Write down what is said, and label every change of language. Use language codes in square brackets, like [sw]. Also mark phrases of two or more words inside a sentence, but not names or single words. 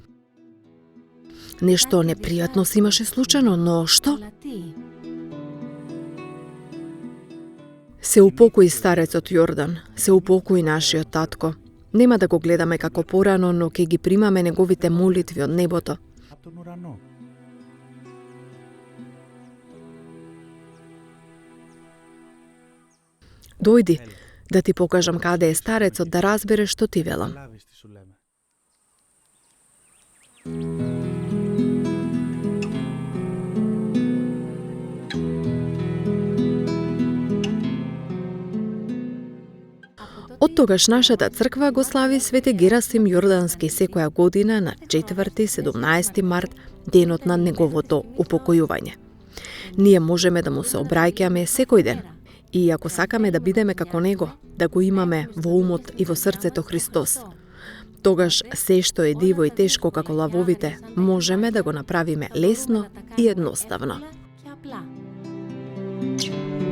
[mk] Нешто непријатно се имаше случено, но што? Се упокои старецот Јордан, се упокои нашиот татко. Нема да го гледаме како порано, но ќе ги примаме неговите молитви од небото. [el] Από τον ουρανό. [mk] Дојди, да ти покажам каде е старецот, да разбереш што ти велам. [el] Λάβεις τι σου λέμε. [mk] Оттогаш нашата црква го слави Свети Герасим Јордански секоја година на 4-17 март, денот на неговото упокојување. Ние можеме да му се обраќаме секој ден. И ако сакаме да бидеме како него, да го имаме во умот и во срцето Христос, тогаш се што е диво и тешко како лавовите, можеме да го направиме лесно и едноставно. [el] Και απλά.